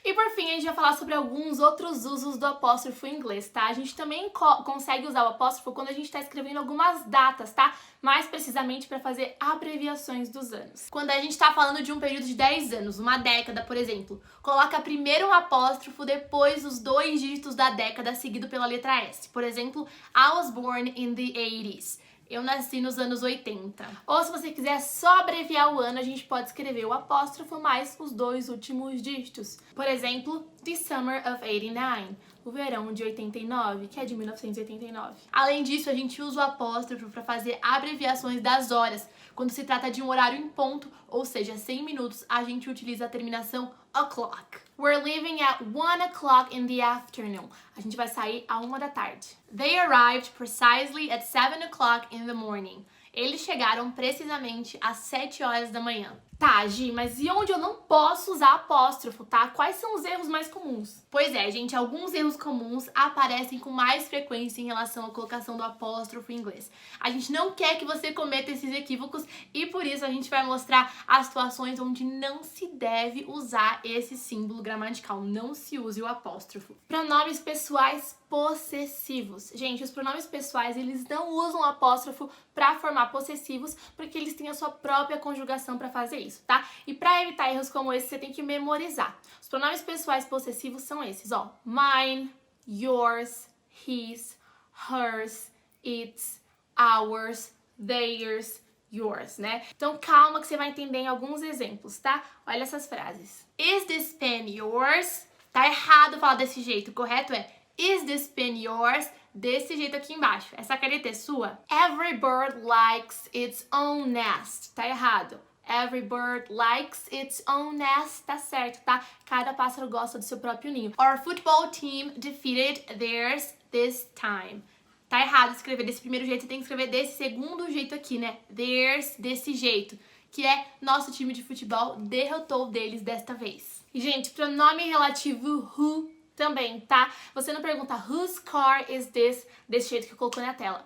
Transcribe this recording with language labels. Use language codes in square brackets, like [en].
[pt] E por fim, a gente vai falar sobre alguns outros usos do apóstrofo em inglês, tá? A gente também consegue usar o apóstrofo quando a gente tá escrevendo algumas datas, tá? Mais precisamente para fazer abreviações dos anos. Quando a gente tá falando de um período de 10 anos, uma década, por exemplo, coloca primeiro um apóstrofo, depois os 2 dígitos da década, seguido pela letra S. Por exemplo, [en] I was born in the 80s. [pt] Eu nasci nos anos 80. Ou se você quiser só abreviar o ano, a gente pode escrever o apóstrofo mais os 2 últimos dígitos. Por exemplo, [en] The Summer of 89, [pt] o verão de 89, que é de 1989. Além disso, a gente usa o apóstrofo para fazer abreviações das horas. Quando se trata de um horário em ponto, ou seja, 100 minutos, a gente utiliza a terminação [en] o'clock. We're leaving at 1 o'clock in the afternoon. [pt] A gente vai sair à 1 da tarde. [en] They arrived precisely at 7 o'clock in the morning. [pt] Eles chegaram precisamente às 7 horas da manhã. Tá, Gi, mas e onde eu não posso usar apóstrofo, tá? Quais são os erros mais comuns? Pois é, gente, alguns erros comuns aparecem com mais frequência em relação à colocação do apóstrofo em inglês. A gente não quer que você cometa esses equívocos e por isso a gente vai mostrar as situações onde não se deve usar esse símbolo gramatical. Não se use o apóstrofo. Pronomes pessoais possessivos. Gente, os pronomes pessoais, eles não usam apóstrofo para formar possessivos, porque eles têm a sua própria conjugação para fazer isso, tá? E para evitar erros como esse, você tem que memorizar. Os pronomes pessoais possessivos são esses, ó. [en] Mine, yours, his, hers, its, ours, theirs, yours, [pt] né? Então calma que você vai entender em alguns exemplos, tá? Olha essas frases. [en] Is this pen yours? [pt] Tá errado falar desse jeito, correto é [en] is this pen yours? [pt] Desse jeito aqui embaixo. Essa caneta é sua? [en] Every bird likes its own nest. [pt] Tá errado. [en] Every bird likes its own nest. [pt] Tá certo, tá? Cada pássaro gosta do seu próprio ninho. [en] Our football team defeated theirs this time. [pt] Tá errado escrever desse primeiro jeito, você tem que escrever desse segundo jeito aqui, né? Theirs, desse jeito. Que é nosso time de futebol derrotou deles desta vez. E, gente, pronome relativo who também, tá? Você não pergunta [en] whose car is this [pt] desse jeito que colocou na tela.